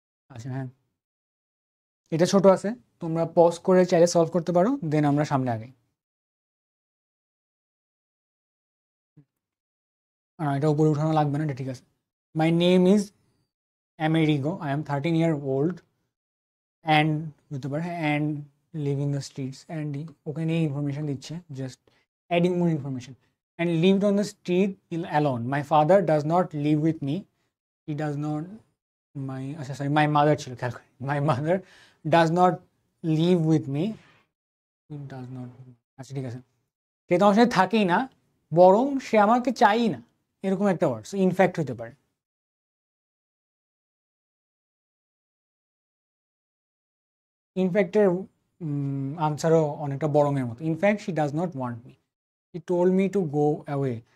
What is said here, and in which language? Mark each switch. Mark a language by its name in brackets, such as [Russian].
[Bangla] আচ্ছা হ্যাঁ, এটা ছোট আছে, তোমরা পজ করে চাইলে সলভ করতে পারো, দেন আমরা সামনে আগাই। এটা উপরে উঠানো লাগবে না, এটা ঠিক আছে। [English] My name is Amerigo. I am 13 year old and [Bangla] হতে পারে [English] and live in the streets and [Bangla] ওখানে ইনফরমেশন দিচ্ছে, [English] Just adding more information. and lived on the street alone. My father does not live with me. He does not my [Bangla] আচ্ছা sorry [English] my mother [Bangla] ছিল, খেয়াল করি। [English] My mother does not live with me. He does not, [Bangla] আচ্ছা ঠিক আছে, সে তোমার সাথে থাকেই না, বরং সে আমাকে চাই না, এরকম একটা ওয়ার্ড। সো ইনফ্যাক্ট হতে পারে। [English] ইনফ্যাক্টের [Bangla] আনসারও অনেকটা বরংয়ের মতো। [English] In fact she does not want me, she told me to go away.